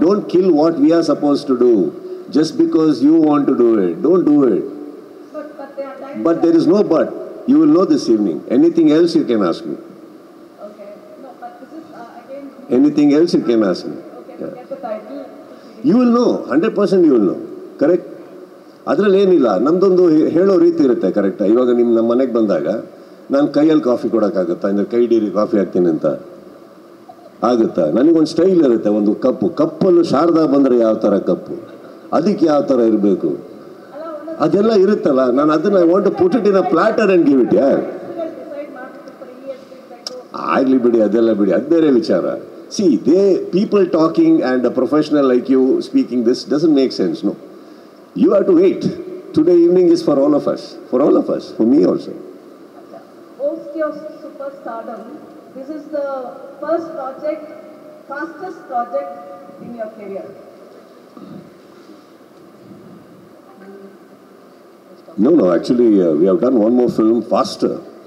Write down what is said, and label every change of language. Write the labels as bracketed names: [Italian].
[English] Don't kill what we are supposed to do just because you want to do it. Don't do it. But there is no but. You will know this evening. Anything else you can ask me. Okay. No, but this is again. Anything else you can ask me. Okay, forget the title. You will know. 100% you will know. Correct? [Kannada] ಅದರಲ್ಲಿ ಏನಿಲ್ಲ, ನಮ್ಮದೊಂದು ಹೇಳೋ ರೀತಿ ಇರುತ್ತೆ. ಕರೆಕ್ಟಾ? ಇವಾಗ ನಮ್ಮ ಮನೆಗೆ ಬಂದಾಗ ನಾನು ಕೈಯಲ್ಲಿ ಕಾಫಿ ಕೊಡೋಕ್ಕಾಗುತ್ತಾ? ಅಂದರೆ ಕೈ ಡೀರಿ ಕಾಫಿ ಹಾಕ್ತೀನಿ ಅಂತ ಆಗುತ್ತಾ? ನನಗೊಂದು ಸ್ಟೈಲ್ ಇರುತ್ತೆ. ಒಂದು ಕಪ್ಪಲ್ಲೂ ಶಾರದಾ ಬಂದರೆ ಯಾವ ಥರ ಕಪ್ಪು, ಅದಕ್ಕೆ ಯಾವ ಥರ ಇರಬೇಕು, ಅದೆಲ್ಲ ಇರುತ್ತಲ್ಲ. ನಾನು ಅದನ್ನ [English] I want to put it in a platter and give it. [Kannada] ಆಗಲಿ ಬಿಡಿ, ಅದೆಲ್ಲ ಬಿಡಿ, ಅದು ಬೇರೆ ವಿಚಾರ. [English] See, people talking and a professional like you speaking this doesn't make sense. No, you have to wait. Today evening is for all of us, for me also. Post your superstardom, this is the first project, fastest project in your career. No, actually, we have done one more film faster.